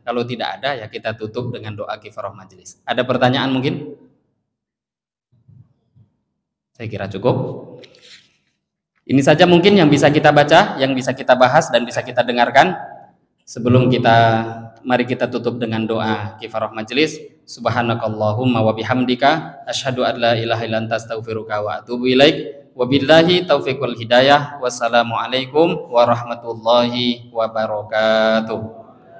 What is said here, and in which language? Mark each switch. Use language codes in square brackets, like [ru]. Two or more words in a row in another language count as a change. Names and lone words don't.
[id] Kalau tidak ada ya kita tutup dengan doa kifarah majelis. Ada pertanyaan mungkin? Saya kira cukup. Ini saja mungkin yang bisa kita baca, yang bisa kita bahas dan bisa kita dengarkan. Sebelum mari kita tutup dengan doa kifarah majelis. [ar] سبحانك اللهم وبحمدك أشهد أن لا إله إلا أنت أستغفرك وأتوب إليك. وبالله التوفيق والهداية. والسلام عليكم ورحمة الله وبركاته.